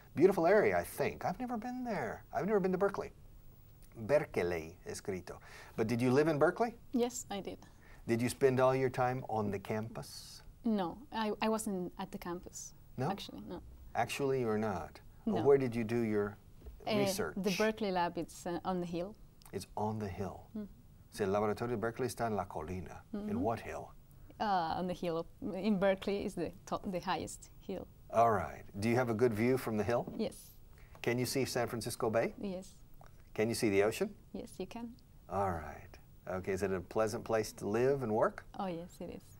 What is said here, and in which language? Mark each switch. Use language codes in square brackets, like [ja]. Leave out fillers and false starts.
[en] Beautiful area, I think. I've never been there. I've never been to Berkeley. Berkeley, escrito. But did you live in Berkeley? Yes, I did. Did you spend all your time on the campus? No, I wasn't at the campus. No? Actually, no. Actually or not? No. Where did you do your research? The Berkeley lab, it's on the hill. It's on the hill. [es] So el laboratorio de Berkeley está en la colina. [en] In what hill? On the hill. In Berkeley is the highest hill. All right. Do you have a good view from the hill? Yes. Can you see San Francisco Bay? Yes. Can you see the ocean? Yes, you can. All right. Okay, is it a pleasant place to live and work? Oh, yes, it is.